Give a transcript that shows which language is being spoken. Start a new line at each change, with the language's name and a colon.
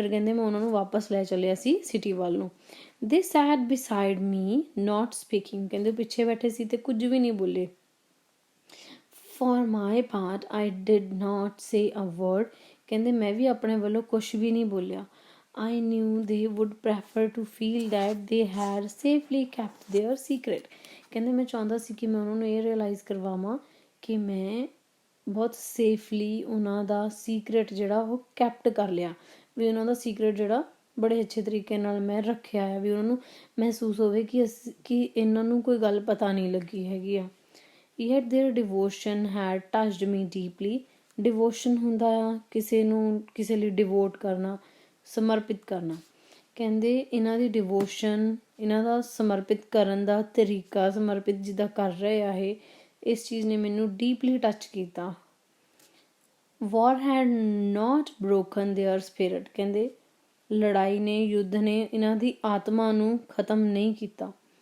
Punjabi: ਫਿਰ ਕਹਿੰਦੇ ਮੈਂ ਉਹਨਾਂ ਨੂੰ ਵਾਪਸ ਲੈ ਚੱਲਿਆ ਸੀ ਸਿਟੀ ਵੱਲ ਨੂੰ।
English: they sat beside me not speaking,
Punjabi: ਕਹਿੰਦੇ ਪਿੱਛੇ ਬੈਠੇ ਸੀ ਅਤੇ ਕੁਝ ਵੀ ਨਹੀਂ ਬੋਲੇ।
English: for my part I did not say a word,
Punjabi: ਕਹਿੰਦੇ ਮੈਂ ਵੀ ਆਪਣੇ ਵੱਲੋਂ ਕੁਛ ਵੀ ਨਹੀਂ ਬੋਲਿਆ।
English: I knew they would prefer to feel that they had safely kept their secret।
Punjabi: ਕਹਿੰਦੇ ਮੈਂ ਚਾਹੁੰਦਾ ਸੀ ਕਿ ਮੈਂ ਉਹਨਾਂ ਨੂੰ ਇਹ ਰਿਅਲਾਈਜ਼ ਕਰਵਾਵਾਂ ਕਿ ਮੈਂ ਬਹੁਤ ਸੇਫਲੀ ਉਹਨਾਂ ਦਾ ਸੀਕਰੇਟ ਜਿਹੜਾ ਉਹ ਕੈਪਟ ਕਰ ਲਿਆ, ਵੀ ਉਹਨਾਂ ਦਾ ਸੀਕਰੇਟ ਜਿਹੜਾ ਬੜੇ ਅੱਛੇ ਤਰੀਕੇ ਨਾਲ ਮੈਂ ਰੱਖਿਆ ਹੈ, ਵੀ ਉਹਨਾਂ ਨੂੰ ਮਹਿਸੂਸ ਹੋਵੇ ਕਿ ਇਹਨਾਂ ਨੂੰ ਕੋਈ ਗੱਲ ਪਤਾ ਨਹੀਂ ਲੱਗੀ ਹੈਗੀ ਆ।
English: yet their devotion had touched me deeply।
Punjabi: Devotion ਹੁੰਦਾ ਆ ਕਿਸੇ ਨੂੰ ਕਿਸੇ ਲਈ ਡਿਵੋਟ ਕਰਨਾ, ਸਮਰਪਿਤ ਕਰਨਾ। ਕਹਿੰਦੇ ਇਹਨਾਂ ਦੀ ਡਿਵੋਸ਼ਨ, ਇਹਨਾਂ ਦਾ ਸਮਰਪਿਤ ਕਰਨ ਦਾ ਤਰੀਕਾ, ਸਮਰਪਿਤ ਜਿੱਦਾਂ ਕਰ ਰਹੇ ਆ ਇਹ, ਇਸ ਚੀਜ਼ ਨੇ ਮੈਨੂੰ ਡੀਪਲੀ ਟੱਚ ਕੀਤਾ।
English: war had not broken their spirit।
Punjabi: ਕਹਿੰਦੇ ਲੜਾਈ ਨੇ, ਯੁੱਧ ਨੇ ਇਹਨਾਂ ਦੀ ਆਤਮਾ ਨੂੰ ਖਤਮ ਨਹੀਂ ਕੀਤਾ।